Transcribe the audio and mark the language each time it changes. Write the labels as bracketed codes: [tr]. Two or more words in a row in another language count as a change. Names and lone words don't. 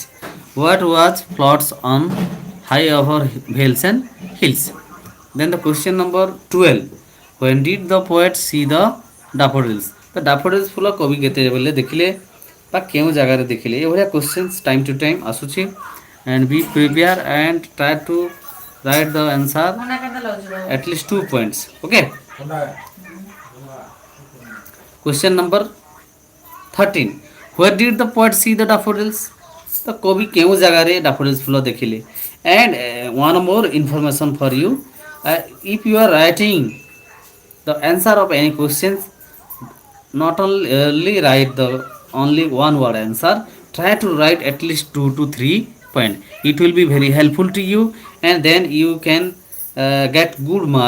[en] What was floats on high of her vales and hills? Then the question number 12. When did the poet see the daffodils? The daffodils [or] ଫୁଲ କବି କେତେ ବେଳେ ଦେଖିଲେ ବା କେଉଁ ଜାଗାରେ ଦେଖିଲେ ଏମିତି [en] questions time to time [or] ଆସୁଛି. [en] And be prepared and try to write the answer at least 2 points. Okay. Question number 13. Where did the poet see the daffodils? [or] The କବି କେଉଁ ଜାଗା ରେ daffodils ଫୁଲ ଦେଖିଲେ. [en] And one more information for you. If you are writing the answer of any questions, not only write the only one word answer, try to write at least 2 to 3 point. It will be very helpful to you, and then you can get good mark.